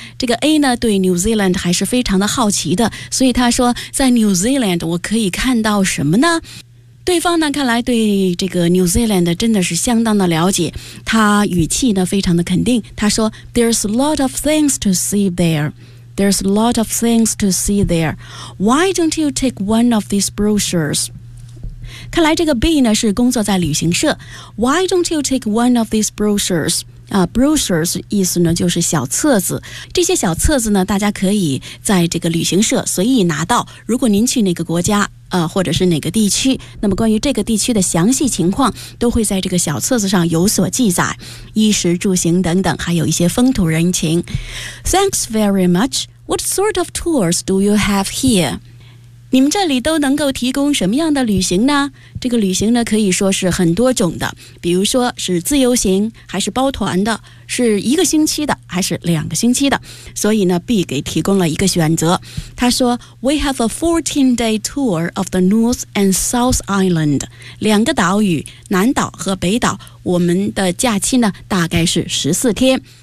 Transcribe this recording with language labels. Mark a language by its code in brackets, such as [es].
[zh] 这个 A 呢对 New Zealand 还是非常的好奇的，所以他说在 New Zealand 我可以看到什么呢？对方呢看来对这个 New Zealand 真的是相当的了解，他语气呢非常的肯定，他说 [en] There's a lot of things to see thereThere's a lot of things to see there. Why don't you take one of these brochures? [zh] 看来这个 B 呢是工作在旅行社。 [en] Why don't you take one of these brochures? [zh] Brochures 意思呢就是小册子，这些小册子呢大家可以在这个旅行社随意拿到，如果您去哪个国家或者是哪个地区，那么关于这个地区的详细情况都会在这个小册子上有所记载，衣食住行等等，还有一些风土人情。 [en] Thanks very much. What sort of tours do you have here? [zh] 你们这里都能够提供什么样的旅行呢？这个旅行呢可以说是很多种的，比如说是自由行还是包团的，是一个星期的还是两个星期的，所以呢 B 给提供了一个选择，他说 [en] We have a 14-day tour of the North and South Island, [zh] 两个岛屿南岛和北岛，我们的假期呢大概是14天。